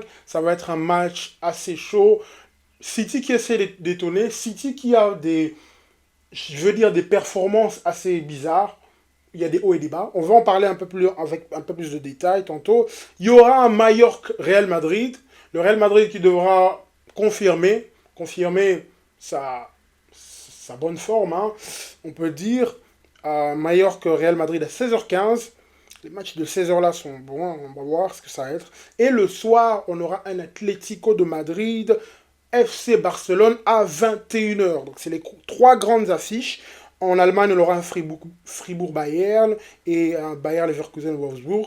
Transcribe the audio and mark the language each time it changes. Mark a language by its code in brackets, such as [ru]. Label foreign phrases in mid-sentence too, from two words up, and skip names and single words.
[fr] Ça va être un match assez chaud. City qui essaie d'étonner, City qui a des performances assez bizarres. Il y a des hauts et des bas. On va en parler un peu plus, avec un peu plus de détails tantôt. Il y aura un Mallorca-Real Madrid. Le Real Madrid qui devra confirmer sa bonne forme, hein, on peut dire. Mallorca-Real Madrid à 16h15. Les matchs de 16h là sont bons, on va voir ce que ça va être. Et le soir, on aura un Atlético de Madrid, FC Barcelone à 21h. Donc c'est les trois grandes affiches. En Allemagne, on aura un Fribourg-Bayern et un Bayer-Leverkusen-Wolfsburg.